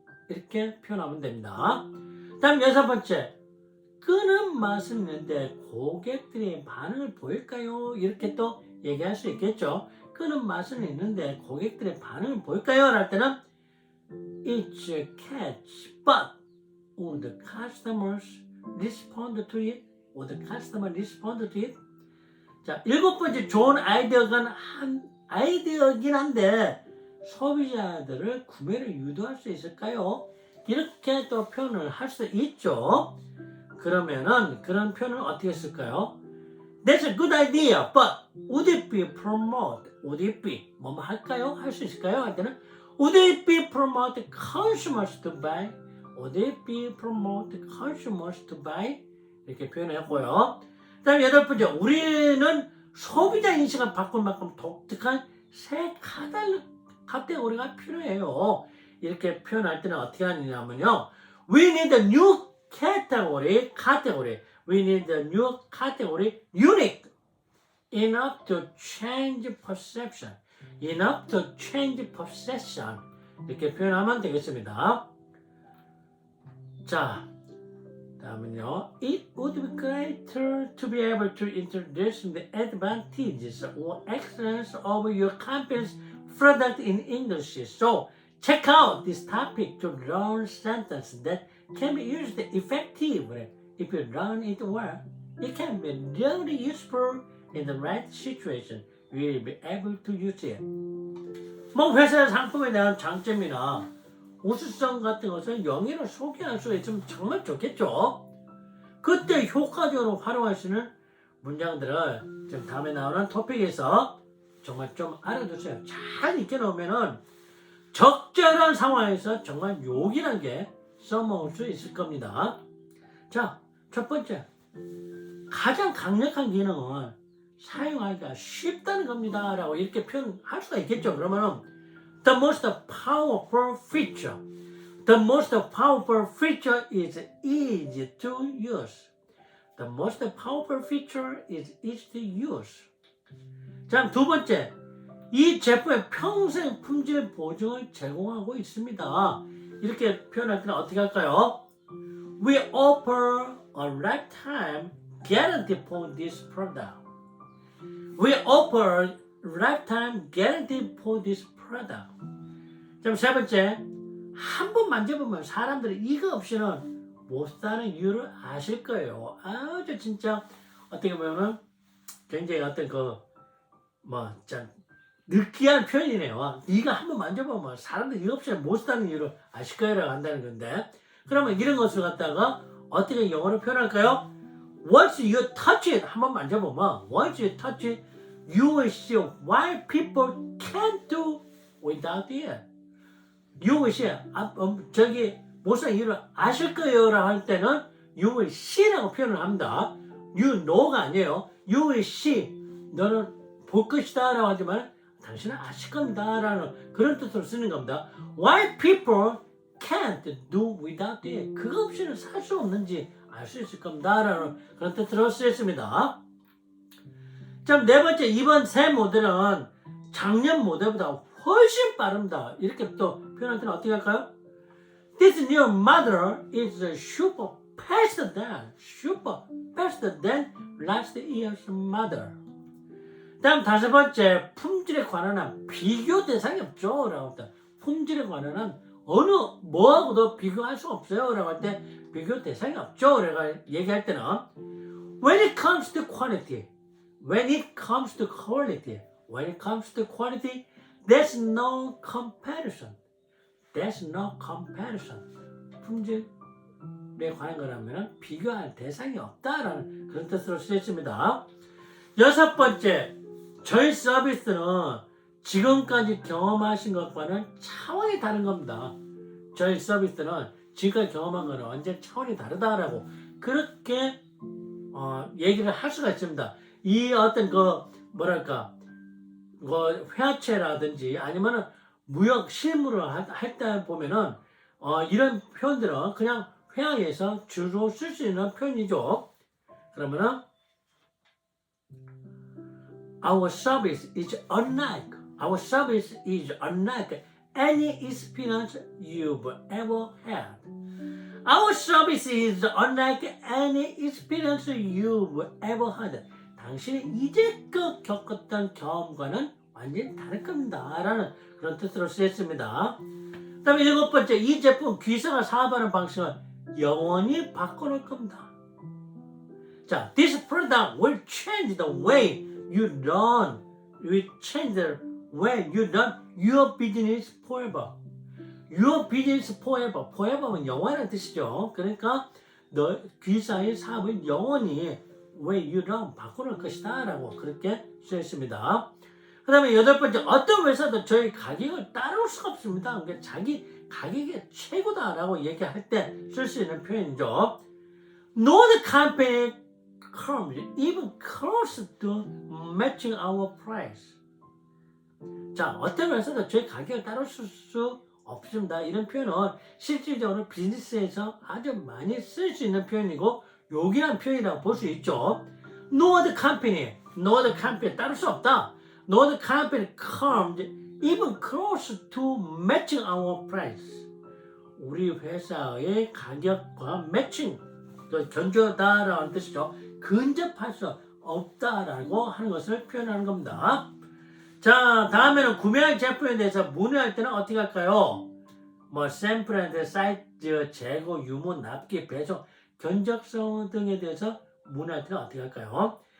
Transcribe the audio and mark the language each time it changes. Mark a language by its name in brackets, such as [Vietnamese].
[Korean] 이렇게 표현하면 됩니다. 다음 여섯 번째. 끄는 맛은 있는데 고객들의 반응을 보일까요? 이렇게 또 얘기할 수 있겠죠. 끄는 맛은 있는데 고객들의 반응을 보일까요? 할 때는 [English] It's a catch, but would the customers respond to it? Would the customer respond to it? [Korean] 자, 일곱 번째, 좋은 아이디어긴 한데 소비자들을 구매를 유도할 수 있을까요? 이렇게 또 표현을 할 수 있죠. 그러면은 그런 표현을 어떻게 쓸까요? [English] That's a good idea, but would it be promote? Would it be [Korean] 뭐 할까요? 할 수 있을까요? 할 때는 [English] Would it be promote consumers to buy? Would it be promote consumers to buy? [Korean] 이렇게 표현했고요. 다음 여덟 번째, 우리는 소비자 인식을 바꿀 만큼 독특한 새 카테고리가 필요해요. 이렇게 표현할 때는 어떻게 하느냐면요. [English] We need a new category. We need a new category, unique, enough to change perception. Enough to change perception. [Korean] 이렇게 표현하면 되겠습니다. 자, 다음은요. [English] It would be greater to be able to introduce the advantages or excellence of your company's product in English. So, check out this topic to learn sentences that can be used effectively. If you learn it well, it can be really useful in the right situation. You will be able to use it. [Korean] 뭐 회사의 상품에 대한 장점이나 우수성 같은 것을 영어로 소개할 수 있으면 정말 좋겠죠. 그때 효과적으로 활용할 수 있는 문장들을 지금 다음에 나오는 토픽에서 정말 좀 알아두세요. 잘 익혀놓으면은 적절한 상황에서 정말 요긴하게 써먹을 수 있을 겁니다. 자, 첫 번째. 가장 강력한 기능은 사용하기가 쉽다는 겁니다. 라고 이렇게 표현할 수가 있겠죠. 그러면은 [English] The most powerful feature. The most powerful feature is easy to use. The most powerful feature is easy to use. [Korean] 자, 두 번째. 이 제품의 평생 품질 보증을 제공하고 있습니다. 이렇게 표현할 때는 어떻게 할까요? [English] We offer a lifetime guarantee for this product. We offer lifetime guarantee for this product. [Korean] 자, 세 번째. 한 번 만져보면 사람들이 이거 없이는 못 사는 이유를 아실 거예요. 아주 진짜 어떻게 보면은 굉장히 어떤 참 느끼한 표현이네요. 이거 한 번 만져보면 사람들이 이거 없이는 못 사는 이유를 아실 거예요. 한다는 건데. 그러면 이런 것을 갖다가 어떻게 영어로 표현할까요? [English] Once you touch it, [Korean] 한 번 만져보면 [English] Once you touch it, you will see why people can't do without it. You will see, [Korean] 저기 못 사는 이유를 아실 거예요 라고 할 때는 You will see라고 표현을 합니다. [English] You know [Korean] 가 아니에요. [English] You will see, [Korean] 너는 볼 것이다 라고 하지만 당신은 아실 겁니다 라는 그런 뜻으로 쓰는 겁니다. [English] Why people can't do without it. [Korean] 그거 없이는 살 수 없는지 알 수 있을 겁니다 라는 그런 뜻으로 쓰였습니다. 자, 네 번째, 이번 새 모델은 작년 모델보다 훨씬 빠릅니다. 이렇게 또 표현할 때는 어떻게 할까요? [English] This new model is super faster than last year's model. [Korean] 다음 다섯 번째, 품질에 관한 한 비교 대상이 없죠. 라고 할 때, 품질에 관한 한 어느 뭐하고도 비교할 수 없어요. 라고 할 때, 비교 대상이 없죠. 라고 얘기할 때는, [English] when it comes to quantity, when it comes to quality, when it comes to quality, there's no comparison. There's no comparison. [Korean] 품질에 관한 거라면 비교할 대상이 없다라는 그런 뜻으로 쓰였습니다. 여섯 번째, 저희 서비스는 지금까지 경험하신 것과는 차원이 다른 겁니다. 저희 서비스는 지금까지 경험한 거는 완전 차원이 다르다라고 그렇게 얘기를 할 수가 있습니다. 이 어떤 회화체라든지 아니면은 무역 실무를 할 때 보면은 이런 표현들은 그냥 회화에서 주로 쓸 수 있는 표현이죠. 그러면은 [English] Our service is unlike any experience you've ever had. Our service is unlike any experience you've ever had. [Korean] 당신이 이제껏 겪었던 경험과는 완전히 다를 겁니다. 라는 그런 뜻으로 쓰였습니다. 그 다음에 일곱 번째, 이 제품 귀사가 사업하는 방식은 영원히 바꿔놓을 겁니다. [English] 자, this product will change the way you run. Will change the way you run your business forever. Your business forever. [Korean] forever는 영원한 뜻이죠. 그러니까 너 귀사의 사업을 영원히 [English] way you run [Korean] 바꿔놓을 것이다 라고 그렇게 쓰였습니다. 그 다음에 여덟 번째, 어떤 회사도 저희 가격을 따라올 수가 없습니다. 그러니까 자기 가격이 최고다라고 얘기할 때 쓸 수 있는 표현이죠. [English] No company comes even close to matching our price. [Korean] 자, 어떤 회사도 저희 가격을 따라올 수 없습니다. 이런 표현은 실질적으로 비즈니스에서 아주 많이 쓸 수 있는 표현이고 요긴한 표현이라고 볼 수 있죠. [English] No other company [Korean] 따를 수 없다. [English] No other company comes even close to matching our price. [Korean] 우리 회사의 가격과 매칭, 견주다라는 뜻이죠. 근접할 수 없다라고 하는 것을 표현하는 겁니다. 자, 다음에는 구매할 제품에 대해서 문의할 때는 어떻게 할까요? 샘플 앤 사이즈, 재고, 유무, 납기, 배송, 견적성 등에 대해서 문의할 때는 어떻게 할까요?